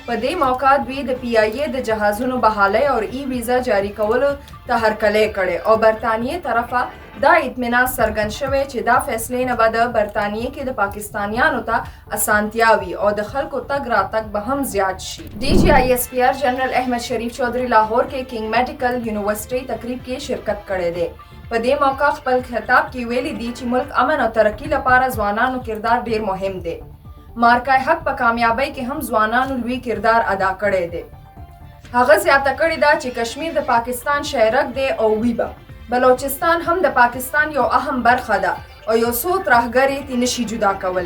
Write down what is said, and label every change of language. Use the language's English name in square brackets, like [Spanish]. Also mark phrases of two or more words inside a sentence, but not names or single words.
[Pashto] په دې موقع دوی د پی آی ای د جهازونو بحالۍ او ای ویزا جاری کولو ته هرکلی کړي او برطانیې طرفه دا اطمینان څرګند شوی چې دا فیصلې نه به د برطانیې کې د پاکستانیانو ته اسانتیاوي او د خلکو تګ راتګ به هم زیات شي. डी जी आई एस पी आर जनरल احمد شریف چودھری لاهور کې کینګ میډیکل یونیورسيټي تقریب کې شرکت کړی دی. په دې موقع خپل خطاب کې ویلي دي چې ملک امن او ترقی لپاره ځوانانو کردار ډیر مهم دی. مارکای حق په کامیابی کې هم ځوانانو لوی کردار ادا کړی دی. هغه زیاته کړې ده چې کشمیر د پاکستان شهرک دی او وی به بلوچستان هم د پاکستان یو اهم برخه ده او یو څو ترهګرې ترې نشي جدا کولی.